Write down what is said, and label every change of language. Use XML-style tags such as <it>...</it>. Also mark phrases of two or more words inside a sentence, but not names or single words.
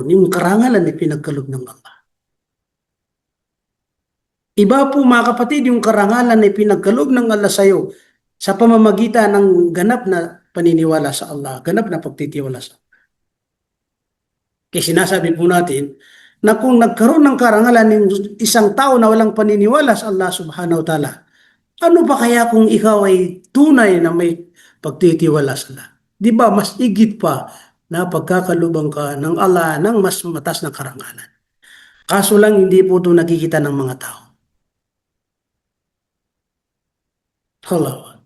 <tl>Yung karangalan ay pinagkaloob ng Allah. Iba po mga kapatid, yung karangalan ay pinagkaloob ng Allah sa iyo sa pamamagitan ng ganap na paniniwala sa Allah, ganap na pagtitiwala sa Allah. Kaya sinasabi po natin na kung nagkaroon ng karangalan ng isang tao na walang paniniwala sa Allah</tl> <ar>سبحانه وتعالى,</ar> <tl>ano ba kaya kung ikaw ay tunay na may pagtitiwala sa Allah? Di ba mas igit pa na pagkakalubang ka ng Allah ng mas matas na karangalan. Kaso lang hindi po ito nakikita ng mga tao. Allah.</tl>